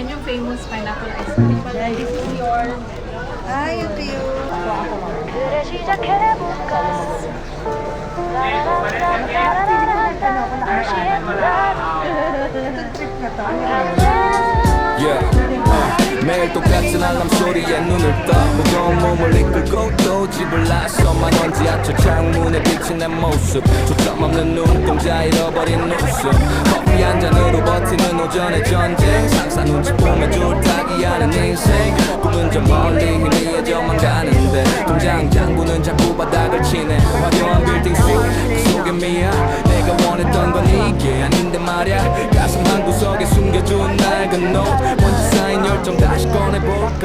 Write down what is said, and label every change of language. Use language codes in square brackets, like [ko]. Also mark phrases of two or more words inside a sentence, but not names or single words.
[en] famous pineapple ice cream. This is your... [tl] Ay, ito yun. [ko] 그래 시작해볼까 [tl] Trip na to. Ano yun? [en] Yeah. [ko] 매일 똑같은 알람 소리에 눈을 떠 무거운 몸을 이끌고 또 집을 나서만 원 지하철 창문에 비친 내 모습 초점 없는 눈동자 잃어버린 웃음 커피 한 잔으로 버티는 오전의 전쟁 상사 눈치 보며 줄타기 하는 인생 꿈은 저 멀리 희미해져만 가는데 공장 장부는 자꾸 바닥을 치네 화려한 빌딩 그 속에 미야 내가 원했던 건 이게 아닌데 말야 가슴 한 구석에 숨겨둔 낡은 노트 먼지 쌓인 열정 다시 꺼내볼까